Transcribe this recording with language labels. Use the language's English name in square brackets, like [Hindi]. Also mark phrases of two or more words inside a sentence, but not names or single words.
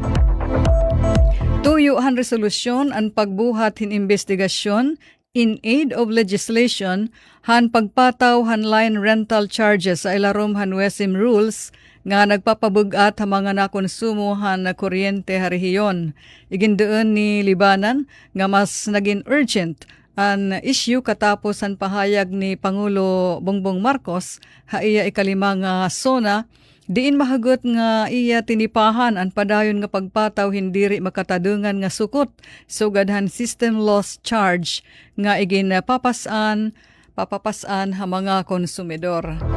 [Waray] Tuyo han resolusyon ang pagbuhat hin investigasyon [English] in aid of legislation [Waray] han pagpataw han [English] line rental charges [Waray] sa ilarom han WESM rules nga nagpapabugat ha mga nakonsumo han na kuryente ha rehiyon. Igindoon ni Libanan nga mas naging urgent ang issue katapos ang pahayag ni Pangulo Bongbong Marcos ha iya ikalimang sona diin mahagot nga iya tinipahan ang padayon nga pagpataw hindiri makatadungan nga sukot sugadhan [English] system loss charge [Waray] nga igin papasan ha mga konsumidor.